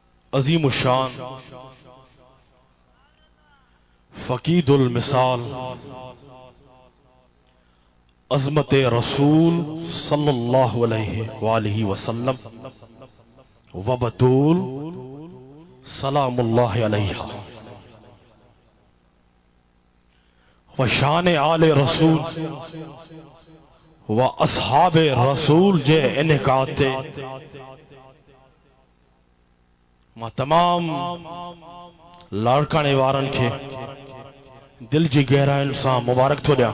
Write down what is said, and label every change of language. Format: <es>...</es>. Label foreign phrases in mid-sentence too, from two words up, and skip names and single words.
<sd>अजीम शान फकीदुल मिसाल अज़मत रसूल</sd> <ar>صلى الله عليه وسلم</ar> <sd>व बतूल</sd> <ar>سلام الله عليها</ar> <sd>व शान आले रसूल व असहाबे रसूल जे इनकाते मां तमाम लाड़काने वारन के दिल जी गहराइन सां मुबारक थो ॾियां।</sd>